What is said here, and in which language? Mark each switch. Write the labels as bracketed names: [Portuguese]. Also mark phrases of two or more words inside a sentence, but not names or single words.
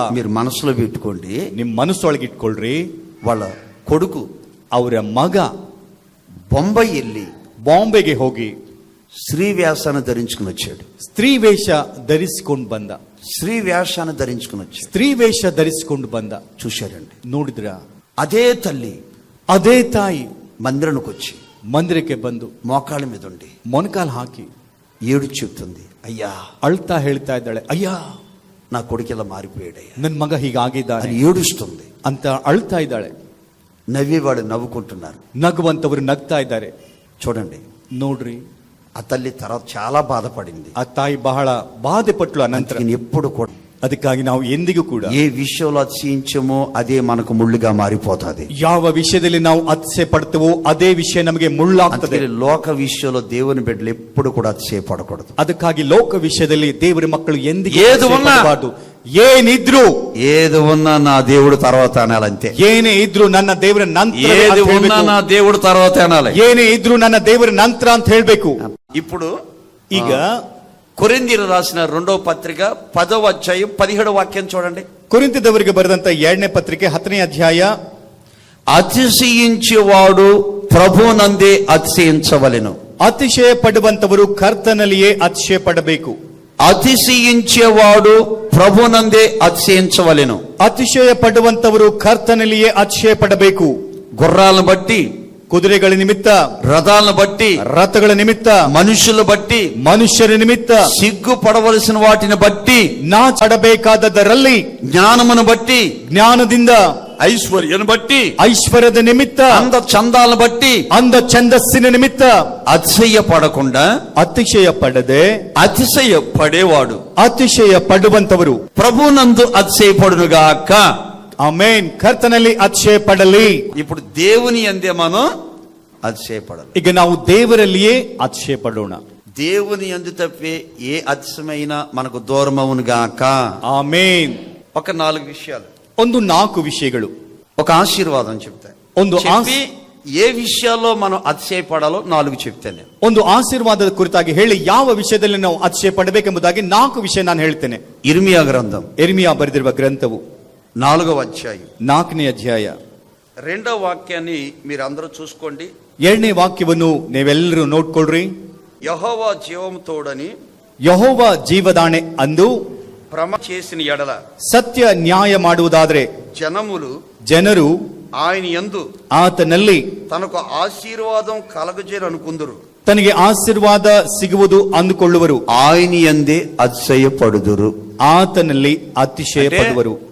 [Telugu] మీరు మనసులో పెట్టుకోండి, [Kannada] ನಿಮ್ ಮನಸ್ಸೊಳಗೆ ಇಟ್ಕೊಳ್ರಿ, [Telugu] వాళ్ళ కొడుకు [Kannada] ಅವರ ಮಗ [Telugu] బొంబాయి వెళ్ళి [Kannada] ಬಾಂಬೆಗೆ ಹೋಗಿ [Telugu] స్త్రీ వేషాన్ని ధరించుకుని వచ్చాడు. [Kannada] ಸ್ತ್ರೀ ವೇಷ ಧರಿಸಿಕೊಂಡು ಬಂದ. [Telugu] స్త్రీ వేషాన్ని ధరించుకుని వచ్చాడు. [Kannada] ಸ್ತ್ರೀ ವೇಷ ಧರಿಸಿಕೊಂಡು ಬಂದ. [Telugu] చూశారండి. [Kannada] ನೋಡಿದ್ರ, [Telugu] అదే తల్లి [Kannada] ಅದೇ ತಾಯಿ [Telugu] మందిరానికి వచ్చి [Kannada] ಮಂದಿರಕ್ಕೆ ಬಂದು [Telugu] మోకాళ్ళ మీద ఉండి [Kannada] ಮೊಣಕಾಲು ಹಾಕಿ [Telugu] ఏడు చెప్తుంది, అయ్యా [Kannada] ಅಳ್ತಾ ಹೇಳ್ತಾ ಇದ್ದಾಳೆ, ಅಯ್ಯ [Telugu] నా కొడుకు ఇలా మారిపోయాడయ్యా [Kannada] ನನ್ ಮಗ ಹೀಗಾಗಿದ್ದಾನೆ [Telugu] అని ఏడుస్తుంది. [Kannada] ಅಂತ ಅಳ್ತಾ ಇದ್ದಾಳೆ. [Telugu] నవ్వేవాడు నవ్వుకుంటున్నారు, [Kannada] ನಗುವಂತವರು ನಗ್ತಾ ಇದ್ದಾರೆ. [Telugu] చూడండి. [Kannada] ನೋಡ್ರಿ, [Telugu] ఆ తల్లి తర్వాత చాలా బాధపడింది. [Kannada] ಆ ತಾಯಿ ಬಹಳ ಬಾಧೆ ಪಟ್ಲು. ಅನಂತರ [Telugu] అందుకని ఎప్పుడు కూడా [Kannada] ಅದಕ್ಕಾಗಿ ನಾವು ಎಂದಿಗೂ ಕೂಡ [Telugu] ఏ విషయంలో అతిశయించమో అదే మనకు ముళ్ళుగా మారిపోతుంది. [Kannada] ಯಾವ ವಿಷಯದಲ್ಲಿ ನಾವು ಅತಿಶಯ ಪಡ್ತೇವೋ ಅದೇ ವಿಷಯ ನಮಗೆ ಮುಳ್ಳಾಗ್ತದೆ. [Telugu] అందుకని లోక విషయంలో దేవుని బిడ్డలు ఎప్పుడు కూడా అతిశయపడకూడదు. [Kannada] ಅದಕ್ಕಾಗಿ ಲೋಕ ವಿಷಯದಲ್ಲಿ ದೇವರ ಮಕ್ಕಳು ಎಂದಿಗೂ [Telugu] ఏది ఉన్నా [Kannada] ಅತಿಶಯಪಡಬಾರದು. ಏನಿದ್ರು [Telugu] ఏది ఉన్నా నా దేవుడు తర్వాత అనాలంతే. [Kannada] ಏನೇ ಇದ್ರು ನನ್ನ ದೇವರ ನಂತರ [Telugu] ఏది [Kannada] ಅಂತ [Telugu] ఉన్నా [Kannada] ಹೇಳ್ಬೇಕು. [Telugu] నా దేవుడు తర్వాత అనాలి. [Kannada] ಏನೇ ಇದ್ರು ನನ್ನ ದೇವರ ನಂತರ ಅಂತ ಹೇಳ್ಬೇಕು. [Telugu] ఇప్పుడు [Kannada] ಈಗ [Telugu] కొరింథీయులు రాసిన 2వ పత్రిక 10వ అధ్యాయం 17వ వాక్యం చూడండి. [Kannada] ಕೊರಿಂಥದವರಿಗೆ ಬರೆದಂತ 2ನೇ ಪತ್ರಿಕೆ 10ನೇ ಅಧ್ಯಾಯ. [Telugu] అతిశయించేవాడు ప్రభునందే అతిశయించవలెను. [Kannada] ಅತಿಶಯ ಪಡುವಂತವರು ಕರ್ತನಲ್ಲಿಯೇ ಅತಿಶಯ ಪಡಬೇಕು. [Telugu] అతిశయించేవాడు ప్రభునందే అతిశయించవలెను. [Kannada] ಅತಿಶಯ ಪಡುವಂತವರು ಕರ್ತನಲ್ಲಿಯೇ ಅತಿಶಯ ಪಡಬೇಕು. [Telugu] గుర్రాలను బట్టి, [Kannada] ಕುದುರೆಗಳ ನಿಮಿತ್ತ, [Telugu] రథాలను బట్టి, [Kannada] ರಥಗಳ ನಿಮಿತ್ತ, [Telugu] మనుషులు బట్టి, [Kannada] ಮನುಷ್ಯರ ನಿಮಿತ್ತ, [Telugu] సిగ్గుపడవలసిన వాటిని బట్టి, [Kannada] ನಾಚಡಬೇಕಾದದರಲ್ಲಿ [Telugu] జ్ఞానమును బట్టి, [Kannada] ಜ್ಞಾನದಿಂದ, [Telugu] ఐశ్వర్యను బట్టి, [Kannada] ಐಶ್ವರ್ಯದ ನಿಮಿತ್ತ, [Telugu] అంద చందాలను బట్టి, [Kannada] ಅಂದ ಛಂದಸ್ಸಿನ ನಿಮಿತ್ತ [Telugu] అతిశయపడకుండా [Kannada] ಅತಿಶಯ ಪಡದೆ [Telugu] అతిశయపడేవాడు [Kannada] ಅತಿಶಯ ಪಡುವಂತವರು [Telugu] ప్రభునందు అతిశయపడునుగాక. [Kannada] ಆಮೆನ್. ಕರ್ತನಲ್ಲಿ ಅತಿಶಯ ಪಡಲಿ. [Telugu] ఇప్పుడు దేవుని యందే మనం అతిశయపడాలి. [Kannada] ಈಗ ನಾವು ದೇವರಲ್ಲಿಯೇ ಅತಿಶಯ ಪಡೋಣ. [Telugu] దేవుని యందు తప్పే ఏ అతిశయమైనా మనకు దూరమవునుగాక. [Kannada] ಆಮೆನ್. [Telugu] ఒక 4 విషయాలు, [Kannada] ಒಂದು 4 ವಿಷಯಗಳು, [Telugu] ఒక ఆశీర్వాదం చెప్తాను. [Kannada] ಒಂದು [Telugu] చెప్పి ఏ విషయాల్లో మనం అతిశయపడాలో 4 చెప్తాను. [Kannada] ಒಂದು ಆಶೀರ್ವಾದದ ಕುರಿತಾಗಿ ಹೇಳಿ ಯಾವ ವಿಷಯದಲ್ಲಿ ನಾವು ಅತಿಶಯ ಪಡಬೇಕೆಂಬುದಾಗಿ 4 ವಿಷಯ ನಾನು ಹೇಳ್ತೇನೆ. [Telugu] ఇర్మియా గ్రంథం [Kannada] ಇರ್ಮಿಯಾ ಬರೆದಿರುವ ಗ್ರಂಥವು [Telugu] 4వ అధ్యాయం [Kannada] 4ನೇ ಅಧ್ಯಾಯ [Telugu] 2వ వాక్యాన్ని మీరు అందరూ చూసుకోండి. [Kannada] 2ನೇ ವಾಕ್ಯವನ್ನು ನೀವೆಲ್ಲರೂ ನೋಡ್ಕೊಳ್ರಿ. [Telugu] యెహోవా జీవము తోడని [Kannada] ಯೆಹೋವ ಜೀವದಾಣೆ ಅಂದು [Telugu] ప్రమాణ చేసిన ఎడల [Kannada] ಸತ್ಯ ನ್ಯಾಯ ಮಾಡುವುದಾದ್ರೆ ಜನರು [Telugu] ఆయన యందు [Kannada] ಆತನಲ್ಲಿ [Telugu] తనకు ఆశీర్వాదం కలగజేరనుకుందురు. [Kannada] ತನಗೆ ಆಶೀರ್ವಾದ ಸಿಗುವುದು ಅಂದುಕೊಳ್ಳುವರು. [Telugu] ఆయన యందే అతిశయపడుదురు. [Kannada] ಆತನಲ್ಲಿ ಅತಿಶಯ ಪಡುವರು.